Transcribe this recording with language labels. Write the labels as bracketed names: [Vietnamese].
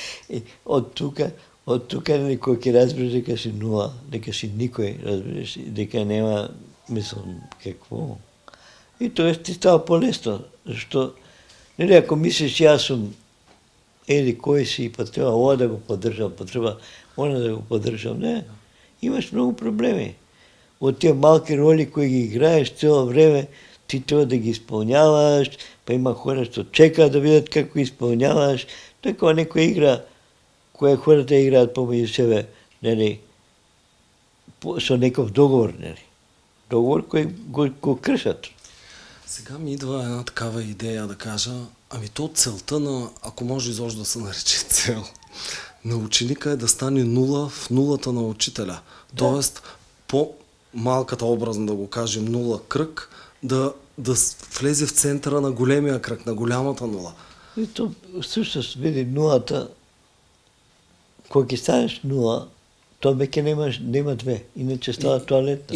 [Macedonian] И от тука никой ќе разбереш дека си нула, дека си никой, разбереш, дека нема, мислам, какво. И тоа ти става по-лесно, защото, нели, ако мислиш, јас сум еди кој си, па треба ова да го поддржам, па треба она да го поддржам, не, имаш много проблеми. [Bulgarian] От тия малки роли кои ги играеш цело време, ти трябва да ги изпълняваш, па има хора, [Macedonian] што чекаат [Bulgarian] да видят како изпълняваш. [Macedonian] Така некоја игра, која хората играат помеѓу себе, нели, со некој договор, нели. Договор кој го кршат. [Bulgarian] Сега ми идва една такава идея да кажа, ами то целта на, ако може изобщо да се нарече цел, на ученика е да стане нула в нулата на учителя. Да. Тоест, по-малката образно да го кажем нула кръг, да влезе в центъра на големия кръг, на голямата нула. [Macedonian] И то всъщност, види, нулата, кога ќе станеш нула, то веќе нема две, иначе става тоалетна.